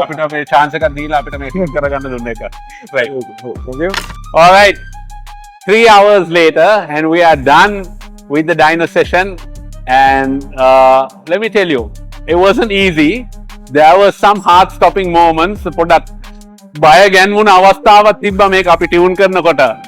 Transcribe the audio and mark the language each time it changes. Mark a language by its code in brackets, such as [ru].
[si] අපිට මේ chance එකක් දීලා අපිට මේ ෆිට කරගන්න දුන්න එක. [en] right. thank you. All right. 3 hours later and we are done with the dyno session. And let me tell you, it wasn't easy. There were some heart-stopping moments. [si] පොඩක් බය ගැන්වුණ අවස්ථාවක් තිබ්බා මේක අපි ටියුන් කරනකොට.